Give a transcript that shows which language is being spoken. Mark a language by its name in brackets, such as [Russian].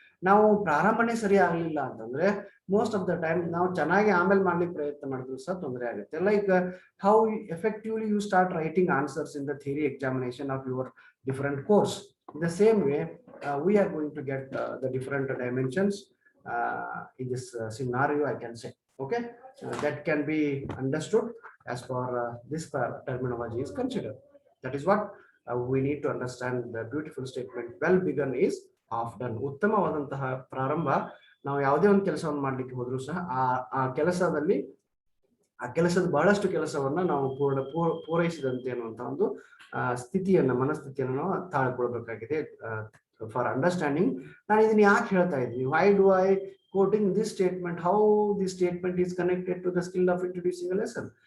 [Kannada] ನಾವು ಪ್ರಾರಂಭನೆ ಸರಿ ಆಗ್ಲಿಲ್ಲ ಅಂತಂದ್ರೆ [English] most of the time [Kannada] ನಾವು ಚೆನ್ನಾಗಿ ಆಮೇಲೆ ಮಾಡ್ಲಿಕ್ಕೆ ಪ್ರಯತ್ನ ಮಾಡಿದ್ರು ಸಹ ತೊಂದರೆ ಆಗುತ್ತೆ. [English] Like how effectively you start writing answers in the theory examination of your different course, in the same way we are going to get the different dimensions in this scenario, I can say. Okay, that can be understood as far this terminology is considered. That is what we need to understand. The beautiful statement well begun is half done. [Kannada] ಉತ್ತಮವಾದಂತಹ ಪ್ರಾರಂಭ, ನಾವು ಯಾವುದೇ ಒಂದು ಕೆಲಸವನ್ನು ಮಾಡ್ಲಿಕ್ಕೆ ಹೋದ್ರು ಸಹ ಆ ಕೆಲಸದ ಬಹಳಷ್ಟು ಕೆಲಸವನ್ನ ನಾವು ಪೂರೈಸಿದಂತೆ ಅನ್ನುವಂತ ಒಂದು ಸ್ಥಿತಿಯನ್ನ, ಮನಸ್ಥಿತಿಯನ್ನು ನಾವು ತಾಳ್ಕೊಳ್ಬೇಕಾಗಿದೆ. [English] for understanding [Kannada] ನಾನು ಇದನ್ನ ಯಾಕೆ ಹೇಳ್ತಾ ಇದ್ದೀನಿ, [English] Why do I quoting this statement, how this statement is connected to the skill of introducing a lesson?